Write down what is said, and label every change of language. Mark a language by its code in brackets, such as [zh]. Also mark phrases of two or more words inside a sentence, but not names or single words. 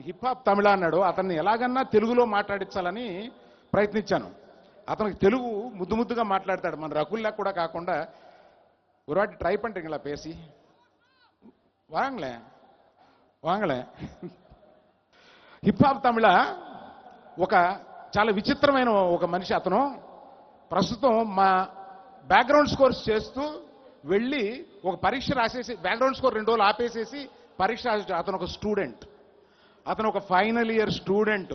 [te] హిప్ హాప్ తమిళ అన్నాడు. అతన్ని ఎలాగన్నా తెలుగులో మాట్లాడించాలని ప్రయత్నించాను. అతనికి తెలుగు ముద్దు ముద్దుగా మాట్లాడతాడు, మన రకుల్లా కూడా కాకుండా. [ta] ஒரு வாட்டி ட்ரை பண்ணுறீங்களா பேசி? வாங்களேன் వాంగళే. [te] హిప్ హాప్ తమిళ ఒక చాలా విచిత్రమైన ఒక మనిషి అతను. ప్రస్తుతం మా [en] background scores [te] చేస్తూ వెళ్ళి ఒక పరీక్ష రాసేసి [en] background score [te] 2 రోజులు ఆపేసేసి పరీక్ష రాసి అతను ఒక స్టూడెంట్, అతను ఒక [en] final year student.